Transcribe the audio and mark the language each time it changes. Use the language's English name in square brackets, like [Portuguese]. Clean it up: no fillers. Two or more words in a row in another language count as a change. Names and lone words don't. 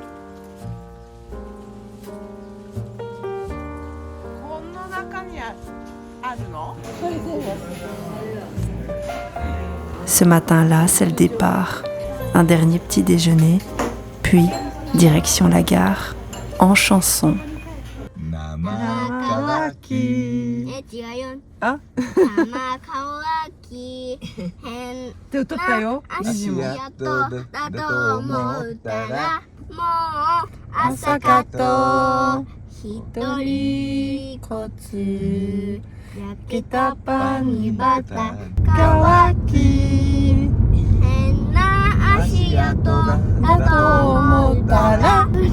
[French] Ce matin-là, c'est le départ, un dernier petit déjeuner, puis direction la gare, en chanson. Ah? [Japanese] って歌ったよ。ジジも。朝かと一人こつ焼けたパンにバター乾き変な足跡だと思ったら